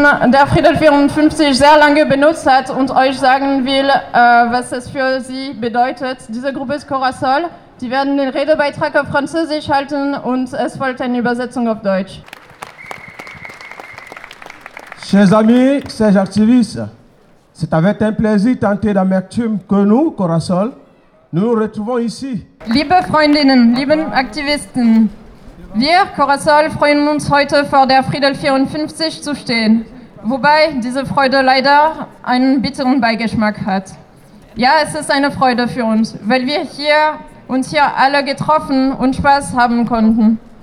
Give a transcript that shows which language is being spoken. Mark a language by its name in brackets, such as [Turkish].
[German] Der Friedel 54 sehr lange benutzt hat und euch sagen will, was es für sie bedeutet. Diese Gruppe ist Corasol. Die werden den Redebeitrag auf Französisch halten und es folgt eine Übersetzung auf Deutsch. [French] Chers amis, chers activistes, c'est avec un plaisir tenté d'amertume que nous, Corasol, nous nous retrouvons ici. [German] Liebe Freundinnen, lieben Aktivisten, wir, Corasol, freuen uns heute vor der Friedel 54 zu stehen, wobei diese Freude leider einen bitteren Beigeschmack hat. Ja, es ist eine Freude für uns, weil wir hier uns hier alle getroffen und Spaß haben konnten.